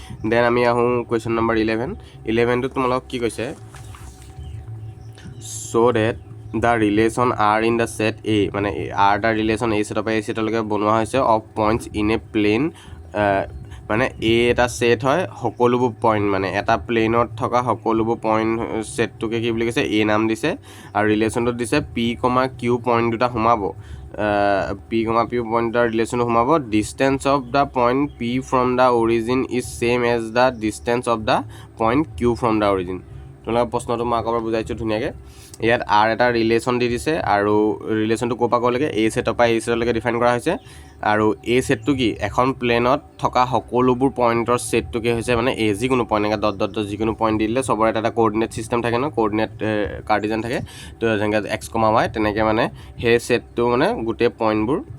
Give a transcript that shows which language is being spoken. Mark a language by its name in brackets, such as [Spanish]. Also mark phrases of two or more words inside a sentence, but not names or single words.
[Assamese] দেন আমি আহোঁ [English] question number [Assamese] 11টো তোমালোকক কি কৈছে [English] so that the relation r in the set a [Assamese] মানে r [English] the relation a set of a [Assamese] setলৈকে বনোৱা হৈছে [English] of points in a plane [Assamese] মানে a এটা সেট হয় সকলোবোৰ পইণ্ট মানে এটা প্লেনত থকা সকলোবোৰ পইণ্ট সেটটোকে কি বুলি কৈছে a নাম দিছে আৰু ৰিলেশ্যনটো দিছে p, q পইণ্ট দুটা সোমাব p, q পইণ্ট দুটা ৰিলেশ্যনটো সোমাব [English] distance of the point p from the origin is same as the distance of the point q from the origin [Assamese] তোমালোকৰ প্ৰশ্নটো মই আকৌ বুজাইছোঁ ধুনীয়াকৈ ইয়াত r এটা ৰিলেশ্যন দি দিছে আৰু ৰিলেশ্যনটো ক'ৰ পৰা ক'লৈকে a সেটৰ পৰা a সেটলৈকে ডিফাইন কৰা হৈছে আৰু a সেটটো কি এখন প্লেনত থকা সকলোবোৰ পইণ্টৰ সেটটোকে হৈছে মানে a যিকোনো পইণ্ট এনেকৈ [English] dot dot [Assamese] যিকোনো পইণ্ট দি দিলে চবৰে এটা [English] coordinate system [Assamese] থাকে ন [English] coordinate cartesian [Assamese] থাকে তো যেনেকৈ x, y তেনেকৈ মানে সেই সেটটো মানে গোটেই পইণ্টবোৰ